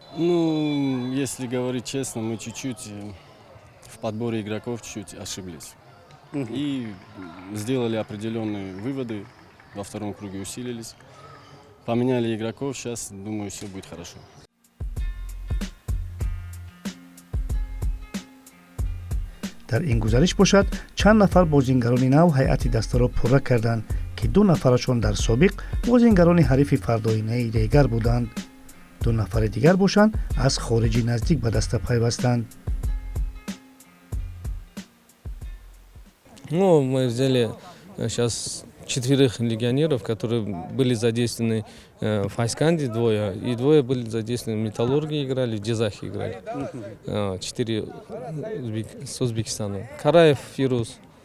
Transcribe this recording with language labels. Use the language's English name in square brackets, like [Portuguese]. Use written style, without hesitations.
[Russian] Ну, если говорить честно, мы чуть-чуть в подборе игроков чуть ошиблись. И сделали определенные выводы, во втором круге усилились. Поменяли игроков, сейчас, думаю, все будет хорошо. [Tajik] дар ин гузариш бошад чанд нафар бозингарони нав ҳайати дастаро пурра карданд ки 2 нафарашон дар собиқ бозингарони ҳарифи фардоинаи Регар буданд. 2 нафари дигар бошанд аз хориҷи наздик ба даста пайвастанд. [Russian] Ну, мы взяли сейчас 4 легионеров, которые были задействованы в Хайсканде, 2, и 2 были задействованы в Металлурге, играли, в Дизахе играли. 4 с Узбекистана. Караев, Фирус.